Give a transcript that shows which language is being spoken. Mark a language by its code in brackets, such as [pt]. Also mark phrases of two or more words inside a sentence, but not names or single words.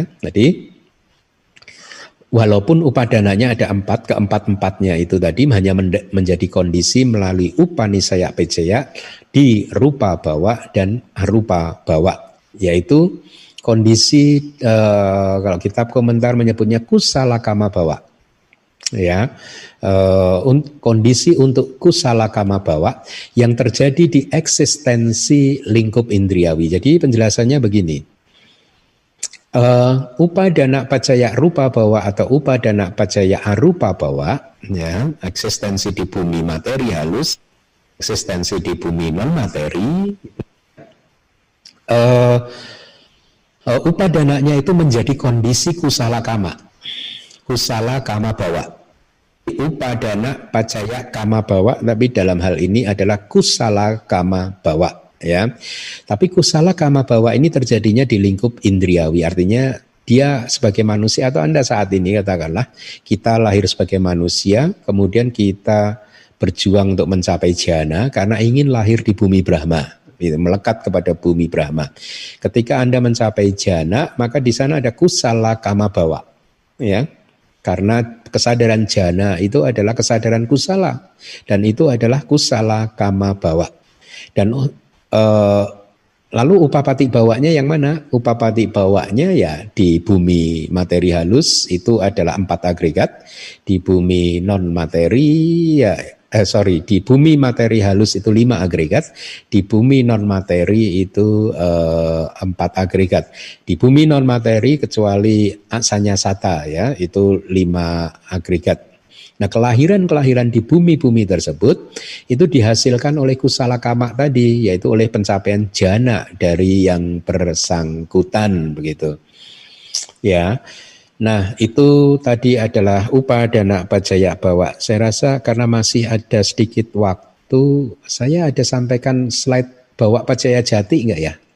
[id] Jadi walaupun upadananya ada 4, keempat-empatnya itu tadi hanya menjadi kondisi melalui [pi] upanisaya pacaya [id] di [pi] rupa bawa [id] dan [pi] arupa bawa, [id] yaitu kondisi kalau kitab komentar menyebutnya [pi] kusala kama bawa, [id] ya, kondisi untuk [pi] kusala kama bawa [id] yang terjadi di eksistensi lingkup indriawi. Jadi penjelasannya begini. [pi] Upadana pacaya rupa bawa [id] atau [pi] upadana pacaya arupa bawa, [id] ya, eksistensi di bumi materi halus, eksistensi di bumi non materi, Uh, Upadananya itu menjadi kondisi [pi] kusala kama bawa. Upadana pacaya kama bawa, [id] tapi dalam hal ini adalah [pi] kusala kama bawa, [id] ya. Tapi [pi] kusala kama bawa [id] ini terjadinya di lingkup indriawi, artinya dia sebagai manusia, atau Anda saat ini katakanlah kita lahir sebagai manusia, kemudian kita berjuang untuk mencapai jhana karena ingin lahir di bumi Brahma, melekat kepada bumi Brahma. Ketika Anda mencapai jhana, maka di sana ada [pi] kusala kama bawa, [id] ya. Karena kesadaran jhana itu adalah kesadaran kusala, dan itu adalah [pi] kusala kama bawa. [id] Dan lalu [pi] upapati bawanya [id] yang mana? [pi] Upapati bawanya [id] ya di bumi materi halus itu adalah 4 agregat, di bumi non materi ya di bumi materi halus itu 5 agregat, di bumi non materi itu 4 agregat. Di bumi non materi kecuali sanyasata ya itu 5 agregat. Nah, kelahiran di bumi-bumi tersebut itu dihasilkan oleh [pi] kusala kama [id] tadi, yaitu oleh pencapaian jhana dari yang bersangkutan begitu. Ya. Nah, itu tadi adalah [pi] upadana pacaya bawa. [id] Saya rasa karena masih ada sedikit waktu, saya ada sampaikan slide [pi] bawa pacaya jati [id] enggak ya?